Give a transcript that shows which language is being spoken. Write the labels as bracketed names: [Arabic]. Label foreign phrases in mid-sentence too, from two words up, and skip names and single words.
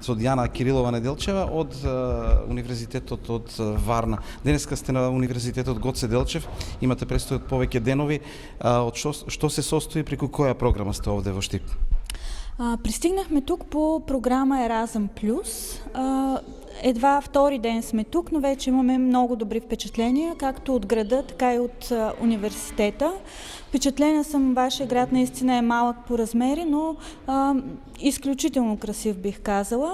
[Macedonian] со Диана Кирилова Неделчева од Универзитетот од Варна. Денеска сте на Универзитетот Гоце Делчев, имате престојат повеќе денови. Од што се состои, преку која програма сте овде во Штип? [Bulgarian] Пристигнахме тук по програма Еразъм Плюс. Едва втори ден сме тук, но вече имаме много добри впечатления, както от града, така и от университета. Впечатлена съм, вашия град наистина е малък по размери, но изключително красив, бих казала.